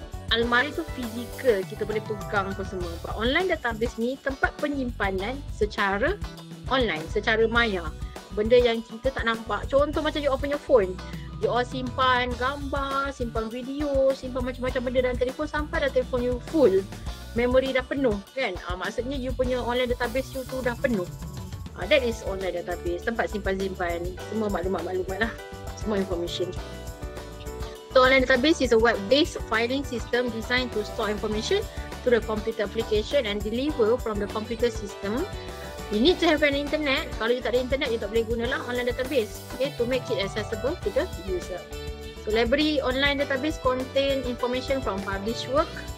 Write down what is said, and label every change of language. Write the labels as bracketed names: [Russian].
[Malay] Almari tu fizikal, kita boleh pegang apa semua. [English] But online database [Malay] ni tempat penyimpanan secara online, secara maya. Benda yang kita tak nampak. Contoh macam you all punya phone. You all simpan gambar, simpan video, simpan macam-macam benda dalam telefon sampai dah telefon you full. Memory dah penuh kan. Maksudnya you punya online database you tu dah penuh. [English] That is online database. [Malay] Tempat simpan-simpan semua maklumat-maklumat lah. Semua information. [English] So online database is a web-based filing system designed to store information to the computer application and deliver from the computer system. You need to have an internet. [Malay] Kalau you tak ada internet, you tak boleh gunalah online database. [English] Okay, to make it accessible to the user. So library online database contain information from published work.